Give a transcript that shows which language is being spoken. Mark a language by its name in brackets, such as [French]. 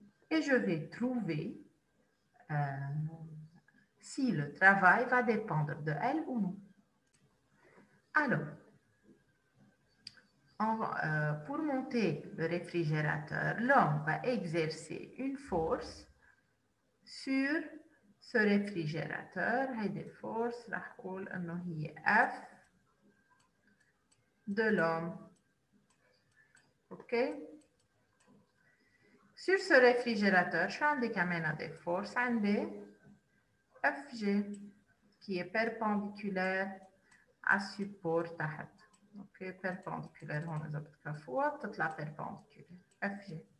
[French] Et je vais trouver si le travail va dépendre de L ou non. Alors, pour monter le réfrigérateur, l'homme va exercer une force sur ce réfrigérateur. [Arabic] هيدي الفورس راح أقول إنه هي [French] F de l'homme. OK? Sur ce réfrigérateur, [Arabic] شو عندي كمان [French] des forces؟ [Arabic] عندي [French] FG qui est perpendiculaire à support [Arabic] تحت. OK, perpendiculaire هون إذا بتكفوها بتطلع perpendiculaire FG.